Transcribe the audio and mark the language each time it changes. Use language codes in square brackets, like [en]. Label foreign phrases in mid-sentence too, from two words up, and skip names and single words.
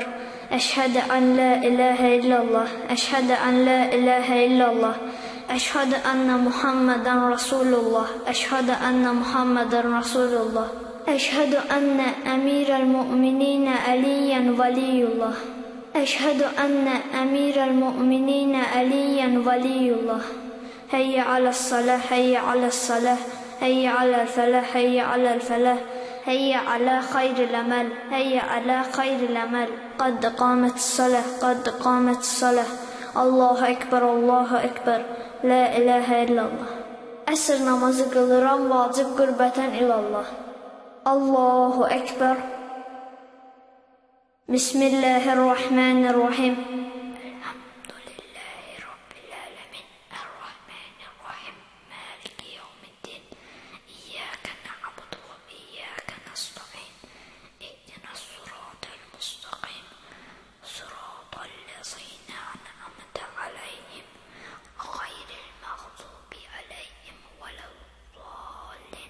[ar] أشهد أن لا إله إلا الله. أشهد أن لا إله إلا الله. أشهد أن محمدا رسول الله. أشهد أن محمدا رسول الله. أشهد أن أمير المؤمنين عليا ولي الله. أشهد أن أمير المؤمنين عليا ولي الله. حي على الصلاة، حي على الصلاة, حي على الفلاح، حي على الفلاح. هيا على خير الأمل هيا على خير الأمل قد قامت الصلاة قد قامت الصلاة الله أكبر الله أكبر لا إله إلا الله [az] Əsr namazı qılıram vacib qürbətən ilallah [ar] الله أكبر بسم الله الرحمن الرحيم الحمد لله رب العالمين الرحمن الرحيم مالك يوم الدين إياك نعبد وإياك نستعين اهدنا الصراط المستقيم صراط الذين أنعمت عليهم غير المغضوب عليهم ولا الضالين.